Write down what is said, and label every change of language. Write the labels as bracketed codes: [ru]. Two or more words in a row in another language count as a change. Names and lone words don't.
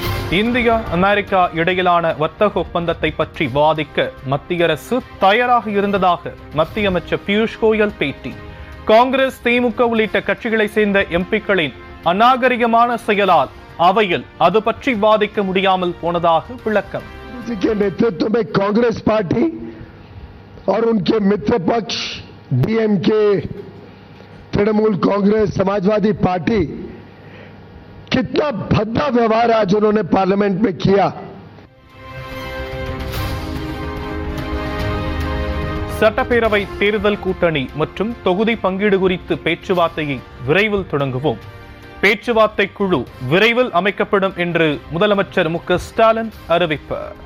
[ta] இந்தியா அமெரிக்கா இடையிலான வர்த்தக ஒப்பந்தத்தை பற்றி வாதிக்க மத்திய அரசு தயாராக இருந்ததாக மத்திய அமைச்சர் பியூஷ் கோயல் பேட்டி. காங்கிரஸ், திமுக உள்ளிட்ட கட்சிகளை சேர்ந்த எம்பிக்களின் அநாகரிகமான செயலால் அவையில் அது பற்றி வாதிக்க முடியாமல் போனதாக விளக்கம். [hi] नेतृत्व में कांग्रेस पार्टी और उनके मित्र पक्ष डीएमके, तृणमूल कांग्रेस, समाजवादी पार्टी कितना भद्दा व्यवहार आज उन्होंने पार्लियामेंट में किया. [ta] சட்டப்பேரவை தேர்தல் கூட்டணி மற்றும் தொகுதி பங்கீடு குறித்து பேச்சுவார்த்தையை விரைவில் தொடங்குவோம். பேச்சுவார்த்தை குழு விரைவில் அமைக்கப்படும் என்று முதலமைச்சர் மு.க. ஸ்டாலின் அறிவிப்பு.